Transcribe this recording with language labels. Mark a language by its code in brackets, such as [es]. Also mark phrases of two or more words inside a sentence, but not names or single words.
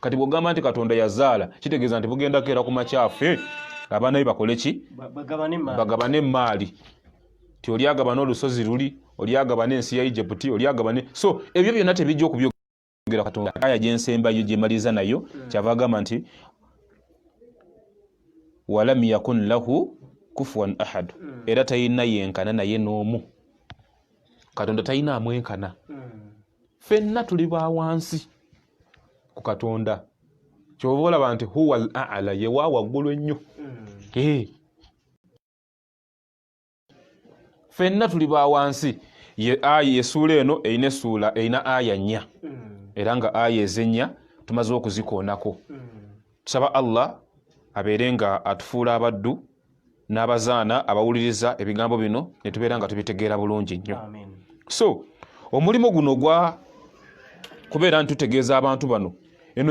[lg] Kati bw'ogamba nti Katonda yazaala kitegeeza nti bugenda keera ku makyafe abaana be bakole ki bagabane emmaali ti oli agabana olusozi luli oli agabana ensi ya Egypt oli agabane so ebyo byonna tebijja okubyogera Katonda aya gyensembayo gyemaliza nayo kyava agamba nti [ar] ولم يكن له كفوا أحد [lg] era tayina yenkana naye n'omu Katonda tayina amwenkana ffenna tuli ba wansi ku Katonda kyova olaba nti [ar] هو الأعلى [lg] ye wa waggulu ennyo ffenna tuli ba wansi essuula eno erina aya 4 era nga aya ez'ennya tumaze okuzikoonako tusaba Allah abeere nga atufuula abaddu n'abazaana abawuliriza ebigambo bino ne tubeera nga tubitegeera bulungi nnyo so omulimu guno gwa kubeera nti tutegeeza abantu bano eno